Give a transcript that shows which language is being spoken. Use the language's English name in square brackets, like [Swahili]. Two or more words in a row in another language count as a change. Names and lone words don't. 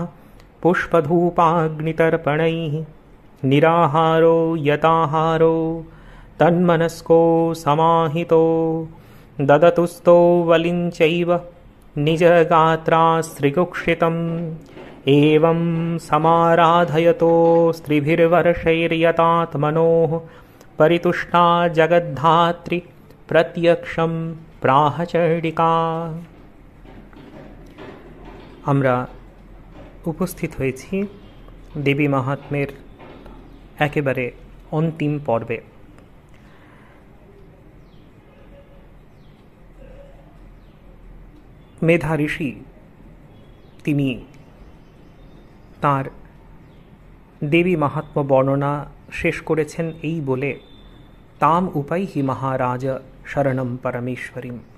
[Sanskrit] पुष्पधूपाग्नितर्पणैः निराहारो यताहारो तन्मनस्को समाहितो ददतुस्तो वलिञ्चैव निजगात्रास्त्रिकुक्षितम् एवं समाराधयतो स्त्रिभिर्वर्षैर्यतात्मनोः परितुष्टा जगद्धात्री प्रत्यक्षं प्राहचण्डिका। [Bangla] আমরা উপস্থিত হয়েছি দেবী মাহাত্ম্যের একেবারে অন্তিম পর্বে। মেধা ঋষি তিনি তার দেবী মাহাত্ম্য বর্ণনা শেষ করেছেন এই বলে [Sanskrit] তাম উপাইহি মহারাজ শরণম পরমেশ্বরীম।